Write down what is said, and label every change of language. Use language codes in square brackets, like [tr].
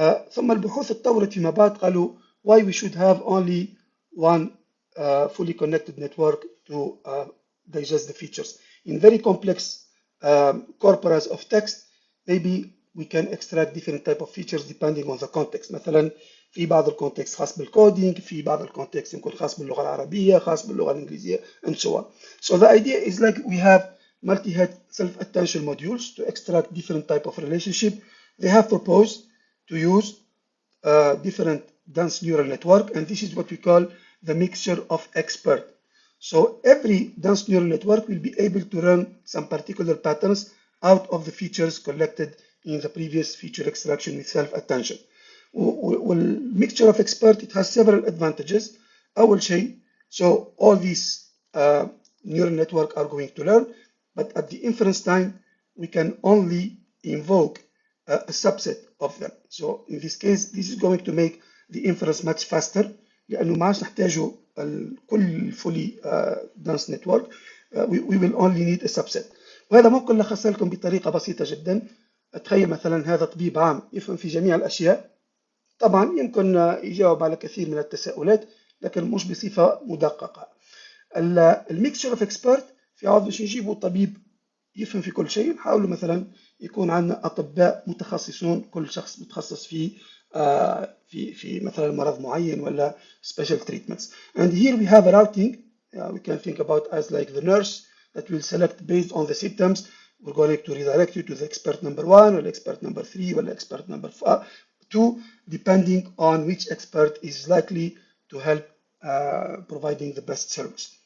[ar] ثم البحوث اتطورت فيما بعد قالوا [en] why we should have only one fully connected network to digest the features. In very complex corpora of text, maybe we can extract different type of features depending on the context. [ar] مثلا في بعض الكونتكست خاص بالكودينج، في بعض الكونتكست يكون خاص باللغة العربية، خاص باللغة الإنجليزية [en] and so on. So the idea is like we have multi-head self-attention modules to extract different type of relationship. They have proposed to use different dense neural network, and this is what we call the mixture of expert. So every dense neural network will be able to run some particular patterns out of the features collected in the previous feature extraction with self-attention. والمixture of expert, it has several advantages. [ar] أول شيء, [en] so all these neural network are going to learn, but at the inference time, we can only invoke a subset of them. So in this case, this is going to make the inference much faster [ar] لأنه ما عادش نحتاجوا كل [en] fully dense network. We will only need a subset. [ar] وهذا ممكن نلخص لكم بطريقة بسيطة جدا. تخيل مثلا هذا طبيب عام يفهم في جميع الأشياء، طبعا يمكن يجاوب على كثير من التساؤلات لكن مش بصفة مدققة. الميكسشر اوف اكسبرت في عوض باش نجيبوا طبيب يفهم في كل شيء، نحاولوا مثلا يكون عندنا أطباء متخصصون، كل شخص متخصص في مثلا مرض معين ولا [en] special treatments. And here we have a routing. We can think about as like the nurse that will select based on the symptoms. We're going to redirect you to the expert number 1 or expert number 3 or expert number 2, depending on which expert is likely to help providing the best service.